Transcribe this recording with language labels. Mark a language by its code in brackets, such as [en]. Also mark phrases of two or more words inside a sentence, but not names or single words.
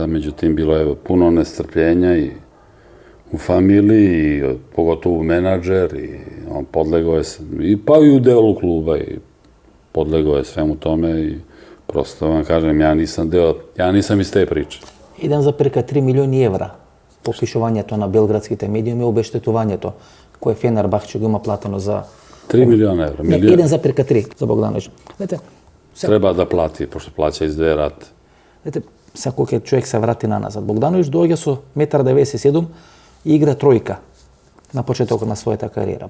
[sr] Međutim, bilo je puno nestrpljenja i u familiji, i pogotovo menadžer, i on podlegao je, pa i u delu kluba, i podlegao je svemu tome i prosto vam kažem, ja nisam iz te priče. [mk] 1,3 милиони евра по пишувањето на белградските медиуми обештетувањето кое Фенербахче го има платено за [sr] 3 милиона евра. [mk] 1,3 за Богдановиќ. Треба да плати, пошто плаќа из 2 рате. Сега кога човек се врати наназад, Богдановиќ доаѓа со 1,97 м и игра тројка на почетокот на својата кариера.